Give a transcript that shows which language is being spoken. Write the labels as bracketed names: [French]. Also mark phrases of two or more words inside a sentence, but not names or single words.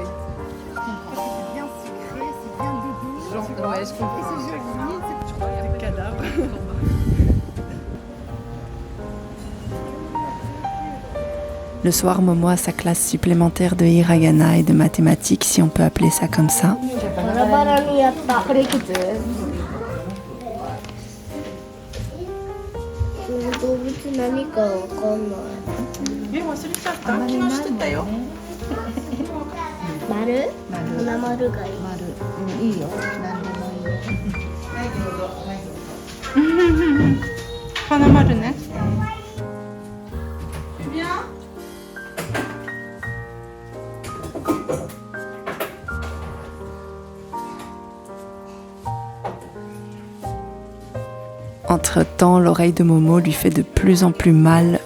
[French] C'est bien sucré, c'est bien dégueu. Genre, ouais, je comprends. Et c'est joli, je crois qu'il y a des cadavres. Le soir, Momo a sa classe supplémentaire de hiragana et de mathématiques, si on peut appeler ça comme ça. [Japanese] バラバラにやったこれいくつ動物何かわかんない忘れちゃった昨日してたよ丸花丸がいいいいよ。何でもいいよ。花丸ね [French] Entre-temps, l'oreille de Momo lui fait de plus en plus mal.